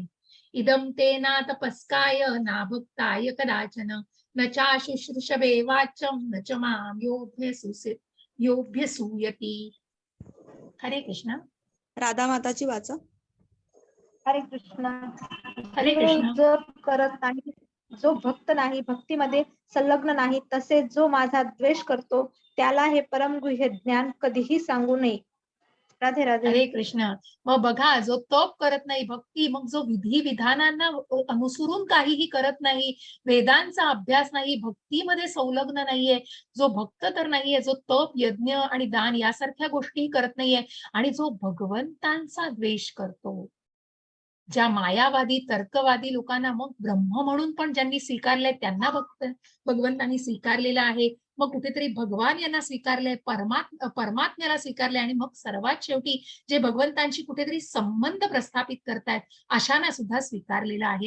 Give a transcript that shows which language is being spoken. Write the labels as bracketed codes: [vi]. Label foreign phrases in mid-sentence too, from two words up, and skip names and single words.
[sa] इदम ते ना तपस्काय ना भक्ताय कदाचन न चा शुश्रूषवे वाचम न च माम योभ्यसूयती. [mr] हरे कृष्ण. राधा माताची वाचा. हरे कृष्ण. हरे जो कृष्ण. जप करत नाही, जो भक्त नाही, भक्तीमध्ये संलग्न नाही, तसेच जो माझा द्वेष करतो त्याला हे परमगुह्य ज्ञान कधीही सांगू नये. राधे राधे. हरे कृष्ण. मग बघा, जो तप करत नाही, भक्ती, मग जो विधी विधानांना अनुसरून काहीही करत नाही, वेदांचा अभ्यास नाही, भक्तीमध्ये संलग्न नाहीये, जो भक्त तर नाहीये, जो तप यज्ञ आणि दान यासारख्या गोष्टी करत नाहीये आणि जो भगवंतांचा द्वेष करतो, ज्या मायावादी तर्कवादी लोकांना मग ब्रह्म म्हणून पण ज्यांनी स्वीकारलंय त्यांना भगवंतांनी स्वीकारलेलं आहे, मग कुठेतरी भगवान यांना स्वीकारलंय, परमात्म्याला स्वीकारलंय आणि मग सर्वात शेवटी जे भगवंतांशी कुठेतरी संबंध प्रस्थापित करतायत अशांना सुद्धा स्वीकारलेलं आहे.